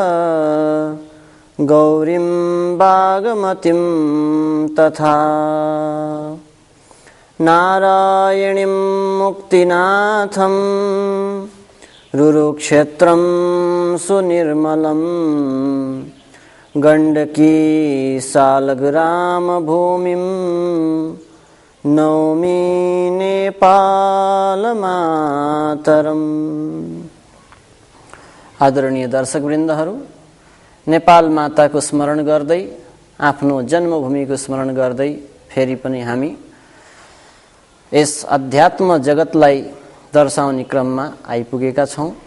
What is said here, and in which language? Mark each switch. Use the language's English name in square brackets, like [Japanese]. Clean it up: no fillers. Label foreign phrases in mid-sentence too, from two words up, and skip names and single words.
[Sanskrit] गौरीं बागमतीं तथा नारायणीं मुक्तिनाथं रुरुक्षेत्रं सुनिर्मलं गण्डकी सालग्राम भूमिं नौमि नेपाल मातरम। [Nepali] आदरणीय दर्शकवृन्दहरू, नेपाल माताको स्मरण गर्दै, आफ्नो जन्मभूमिको स्मरण गर्दै फेरि पनि हामी यस अध्यात्म जगतलाई दर्शाउने क्रममा आइपुगेका छौँ।